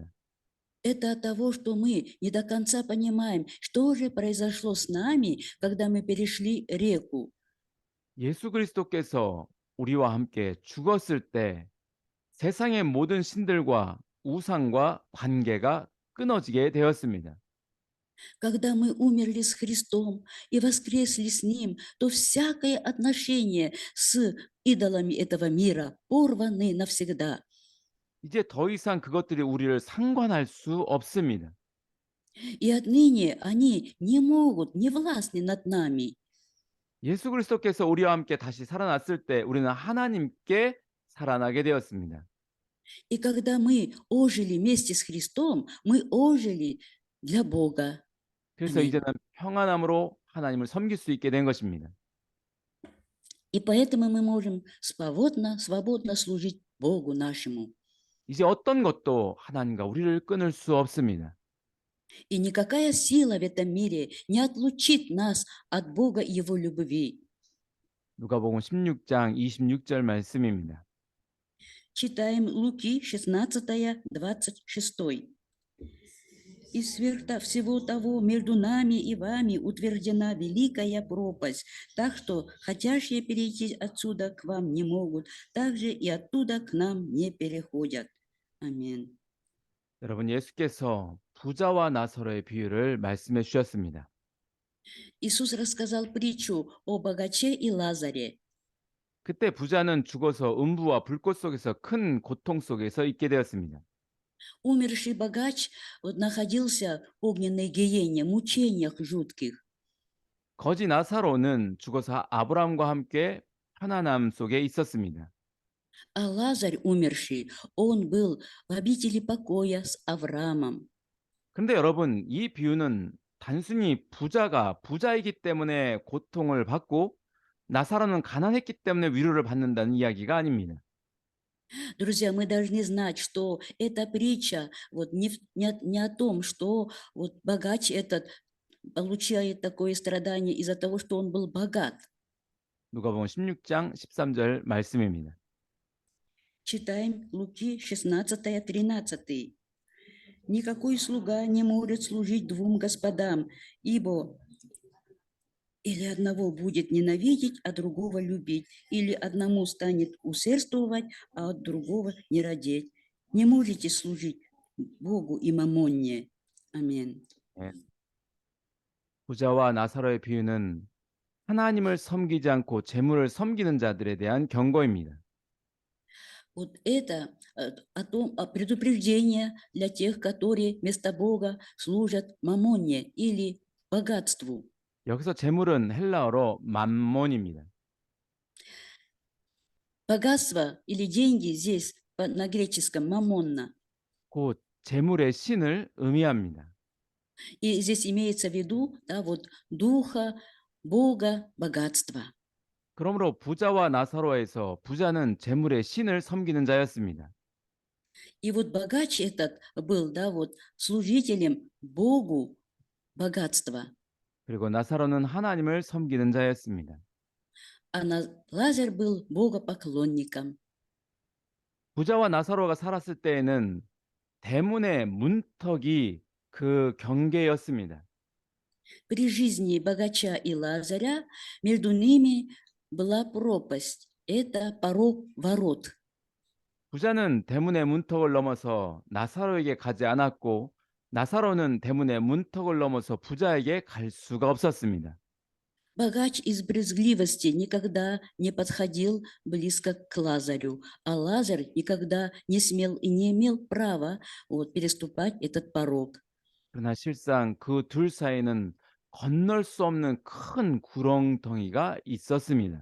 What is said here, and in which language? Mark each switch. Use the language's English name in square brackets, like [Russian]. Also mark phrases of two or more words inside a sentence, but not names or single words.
[Russian] Это от того, что мы не до конца понимаем, что же произошло с нами, когда мы перешли реку. [Korean] 예수 그리스도께서 우리와 함께 죽었을 때 세상의 모든 신들과 우상과 관계가 끊어지게 되었습니다. [Russian] Когда мы умерли с Христом и воскресли с Ним, то всякое отношение с идолами этого мира порваны навсегда. [Korean] 이제 더 이상 그것들이 우리를 상관할 수 없습니다. [Russian] И отныне они не могут, не властны над нами. [Korean] 예수 그리스도께서 우리와 함께 다시 살아났을 때 우리는 하나님께 살아나게 되었습니다. [Russian] И когда мы ожили вместе с Христом, мы ожили для Бога. [Korean] 그래서 [Russian] Аминь. [Korean] 이제는 평안함으로 하나님을 섬길 수 있게 된 것입니다. [Russian] И поэтому мы можем свободно служить Богу нашему. [Korean] 이제 어떤 것도 하나님과 우리를 끊을 수 없습니다. [Russian] И никакая сила в этом мире не отлучит нас от Бога и Его любви. [Korean] 누가복음 16장 26절 말씀입니다. [Russian] Читаем Луки 16, 26. «И сверх всего того между нами и вами утверждена великая пропасть, так что хотящие перейти отсюда к вам не могут, также и оттуда к нам не переходят». Аминь. [Korean] 여러분 예수께서 부자와 나사로의 비유를 말씀해 주셨습니다. [Russian] Иисус рассказал притчу о богаче и Лазаре. [Korean] 그때 부자는 죽어서 음부와 불꽃 속에서 큰 고통 속에서 있게 되었습니다. [Russian] Умерший богач вот, находился в огненной гиене, мучениях жутких. [Korean] 거지 나사로는 죽어서 아브라함과 함께 편안함 속에 있었습니다. [Russian] А Лазарь умерший, он был в обители покоя с Авраамом. [Korean] 근데 여러분 이 비유는 단순히 부자가 부자이기 때문에 고통을 받고 나사로는 가난했기 때문에 위로를 받는다는 이야기가 아닙니다. [Russian] Друзья, мы должны знать, что эта притча вот, не о том, что вот, богач этот получает такое страдание из-за того, что он был богат. [Korean] 누가복음 16장 13절 말씀입니다. [Russian] Читаем Луки 16, 13. «Никакой слуга не может служить двум господам, ибо или одного будет ненавидеть, а другого любить, или одному станет усердствовать, а от другого не родить. Не можете служить Богу и мамонне». Аминь. [Korean] 예. 부자와 나사로의 비유는 하나님을 섬기지 않고 재물을 섬기는 자들에 대한 경고입니다. [Russian] Вот это о предупреждение для тех, которые вместо Бога служат мамонне или богатству. [Korean] 여기서 재물은 헬라어로 맘몬입니다. [Russian] Богатство или деньги здесь на греческом мамонна. [Korean] 곧 재물의 신을 의미합니다. [Russian] И здесь имеется в виду, да, вот духа, Бога, богатства. [Korean] 그러므로 부자와 나사로에서 부자는 재물의 신을 섬기는 자였습니다. [Russian] И вот богач этот был, да, вот служителем Богу богатства, [Korean] 그리고 나사로는 하나님을 섬기는 자였습니다. [Russian] а Лазарь был богопоклонником. [Korean] 부자와 나사로가 살았을 때에는 대문의 문턱이 그 경계였습니다. [Russian] При жизни богача и Лазаря между ними была пропасть. Это порог ворот. [Korean] 부자는 대문의 문턱을 넘어서 나사로에게 가지 않았고 나사로는 대문의 문턱을 넘어서 부자에게 갈 수가 없었습니다. [Russian] Богач из брезгливости никогда не подходил близко к Лазарю, а Лазарь никогда не смел и не имел права вот, переступать этот порог. [Korean] 그러나 실상 그 둘 사이에는 건널 수 없는 큰 구렁텅이가 있었습니다.